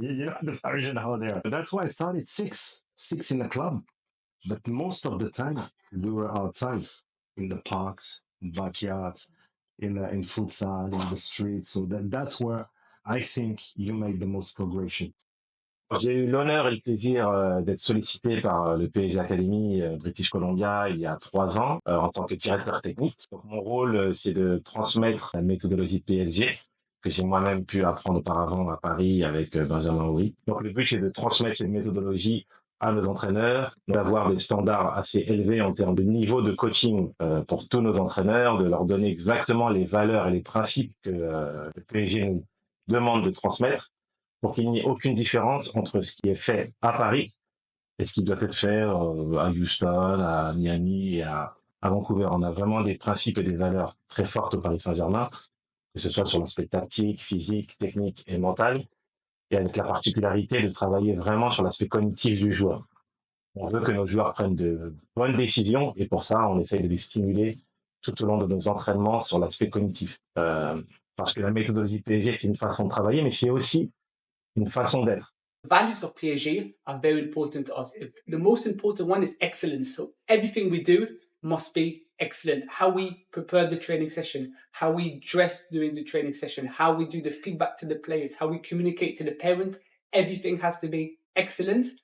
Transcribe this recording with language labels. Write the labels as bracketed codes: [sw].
[en] The Parisian out there. But that's why I started six in the club. But most of the time, we were outside in the parks, backyards, in futsal, in the streets. So that's where I think you made the most progression. [fr] J'ai eu l'honneur et le plaisir d'être sollicité par le PSG Academy British Columbia il y a 3 ans en tant que directeur technique. Donc mon rôle, c'est de transmettre la méthodologie PSG que j'ai moi-même pu apprendre auparavant à Paris avec Benjamin Horry. Donc le but, c'est de transmettre cette méthodologie à nos entraîneurs, d'avoir des standards assez élevés en termes de niveau de coaching pour tous nos entraîneurs, de leur donner exactement les valeurs et les principes que le PSG nous demande de transmettre, pour qu'il n'y ait aucune différence entre ce qui est fait à Paris et ce qui doit être fait à Houston, à Miami et à Vancouver. On a vraiment des principes et des valeurs très fortes au Paris Saint-Germain, que ce soit sur l'aspect tactique, physique, technique et mental, et avec la particularité de travailler vraiment sur l'aspect cognitif du joueur. On veut que nos joueurs prennent de bonnes décisions et pour ça, on essaye de les stimuler tout au long de nos entraînements sur l'aspect cognitif. Parce que la méthodologie PSG, c'est une façon de travailler, mais c'est aussi une façon d'être. [en] Values of PSG are very important to us. The most important one is excellence. So everything we do must be excellent. How we prepare the training session, how we dress during the training session, how we do the feedback to the players, how we communicate to the parent, everything has to be excellent.